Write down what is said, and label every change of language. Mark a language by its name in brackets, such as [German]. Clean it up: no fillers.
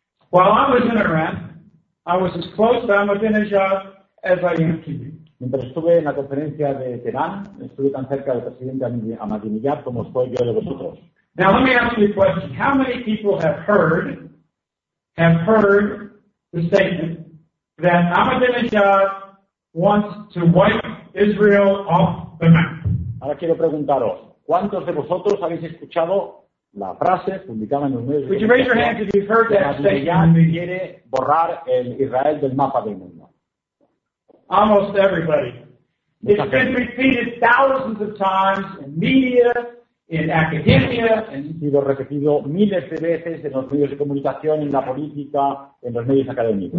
[English] While I was in Iran, I was as close to Ahmadinejad as I am to you. [Spanish] Mientras estuve en la conferencia de Teherán, estuve tan cerca del presidente Ahmadinejad como estoy yo de vosotros. [English] Now let me ask you a question. How many people have heard the statement that Ahmadinejad wants to wipe Israel off the map? [Spanish] Ahora quiero preguntaros, ¿cuántos de vosotros habéis escuchado la frase publicada en los medios de comunicación que quiere borrar el Israel del mapa del mundo? [English] Almost everybody. It's been repeated thousands of times in media, in academia. [Spanish] Ha sido repetido miles de veces en los medios de comunicación, en la política, en los medios académicos.